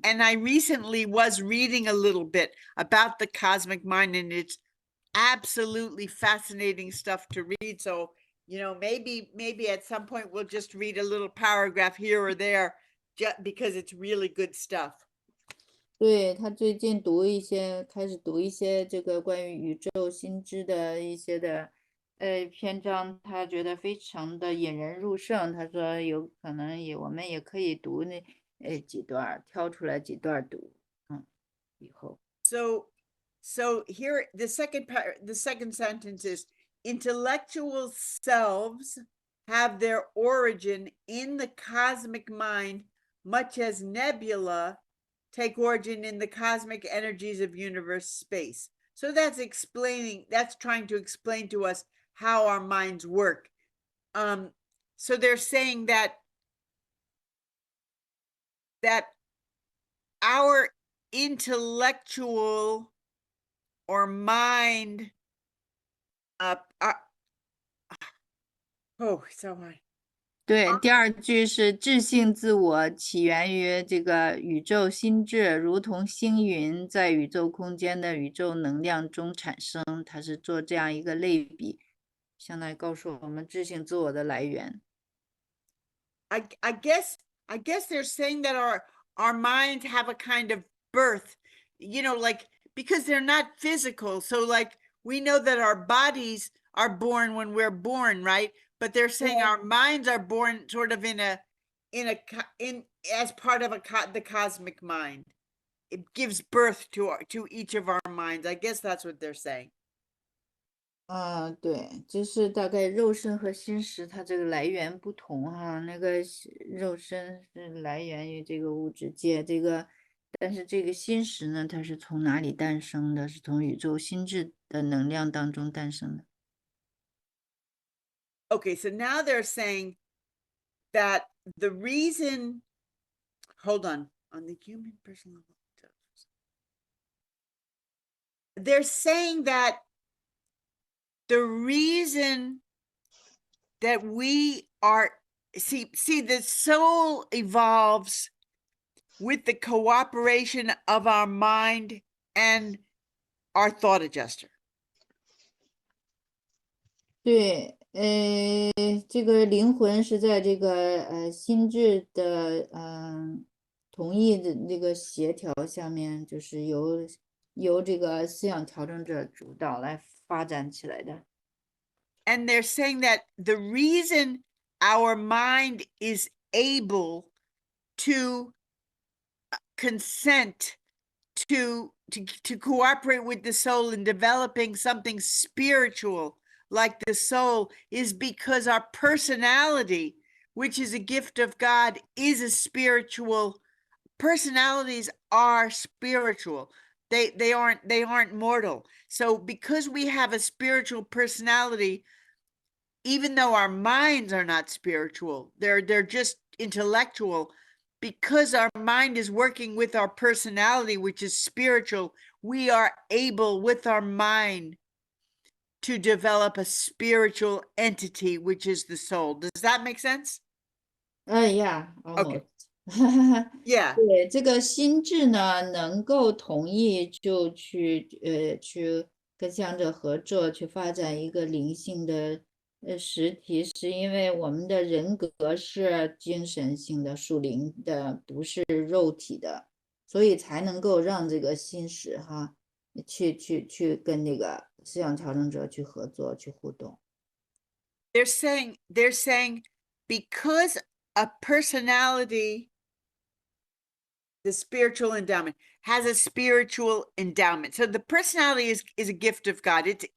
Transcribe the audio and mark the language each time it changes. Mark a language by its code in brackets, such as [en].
[en] And I recently was reading a little bit about the cosmic mind, and it's absolutely fascinating stuff to read. So, maybe at some point we'll just read a little paragraph here or there, just because it's really good stuff. [zh] 对，他最近开始读一些这个关于宇宙心智的一些的篇章，他觉得非常的引人入胜。他说有可能我们也可以读那几段，挑出来几段读，以后。 [en] So here the second sentence is, intellectual selves have their origin in the cosmic mind, much as nebula take origin in the cosmic energies of universe space. So that's trying to explain to us how our minds work. So they're saying that our intellectual or mind so hard. [zh] 对，第2句是智性自我起源于这个宇宙心智，如同星云在宇宙空间的宇宙能量中产生。它是做这样一个类比，相当于告诉我们智性自我的来源。 [en] I guess they're saying that our minds have a kind of birth, like because they're not physical. So like we know that our bodies are born when we're born, right? But they're saying our minds are born sort of in as part of the cosmic mind. It gives birth to each of our minds. I guess that's what they're saying. [zh] 对，就是大概肉身和心识它这个来源不同哈，那个肉身是来源于这个物质界，但是这个心识呢，它是从哪里诞生的？是从宇宙心智的能量当中诞生的。 [en] Okay, so now they're saying that the reason, hold on the human personal level, they're saying that the reason that we are, see, the soul evolves with the cooperation of our mind and our thought adjuster. [zh] 对，这个灵魂是在这个心智的同意的这个协调下面，就是由这个思想调整者主导来发展起来的。 [en] And they're saying that the reason our mind is able to consent to cooperate with the soul in developing something spiritual like the soul is because our personality, which is a gift of God, is a spiritual. Personalities are spiritual. They aren't mortal. So because we have a spiritual personality, even though our minds are not spiritual, they're just intellectual, because our mind is working with our personality, which is spiritual, we are able with our mind to develop a spiritual entity, which is the soul. Does that make sense? Yeah, Okay. almost. Yeah. [zh] 对，这个心智呢，能够同意就去跟相者合作，去发展一个灵性的实体，是因为我们的人格是精神性的、属灵的，不是肉体的，所以才能够让这个心识哈，去跟那个思想调整者去合作、去互动。 [en] They're saying because a personality, the spiritual endowment, has a spiritual endowment. So the personality is a gift of God.